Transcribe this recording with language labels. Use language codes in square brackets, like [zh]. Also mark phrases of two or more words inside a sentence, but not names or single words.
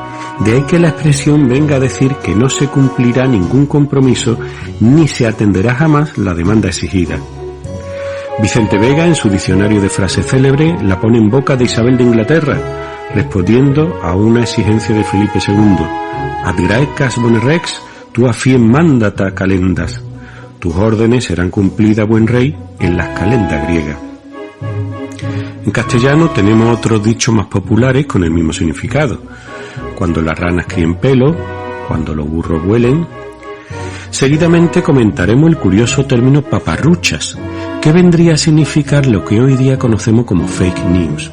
[es] De ahí que la expresión venga a decir que no se cumplirá ningún compromiso ni se atenderá jamás la demanda exigida. Vicente Vega, en su diccionario de frases célebre, la pone en boca de Isabel de Inglaterra, respondiendo a una exigencia de Felipe II. [la] Ad graecas bone rex, tua fiem mandata calendas. [es] Tus órdenes serán cumplidas, buen rey, en las calendas griegas. En castellano tenemos otros dichos más populares con el mismo significado. Cuando las ranas críen pelo, cuando los burros vuelen. Seguidamente comentaremos el curioso término paparruchas, que vendría a significar lo que hoy día conocemos como [en] fake news.